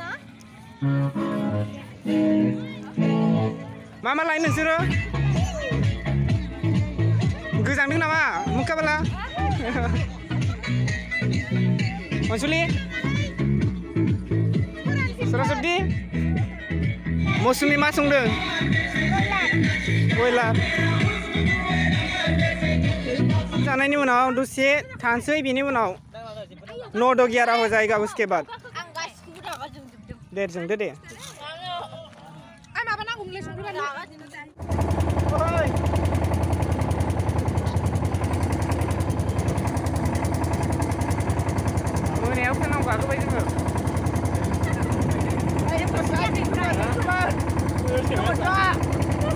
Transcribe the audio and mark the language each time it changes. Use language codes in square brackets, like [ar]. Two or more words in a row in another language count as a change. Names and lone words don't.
[brx] मा लायो नोंसोरो गोजांदों नामा मुखाबाला अनसुलि सरस्वती मौसुमि मा संदों बयलार जानायनि उनाव दसे थानोसै बेनि उनाव 9 दो 11 [hi] हो जाएगा उसके बाद [brx] आं गासिखौबो रागा जोंजोबदों दे जोंदो दे आं माबा नांगौमोनलै संख्रि बानलु मोनायाव फैनांगौ गाखोबाय जोङो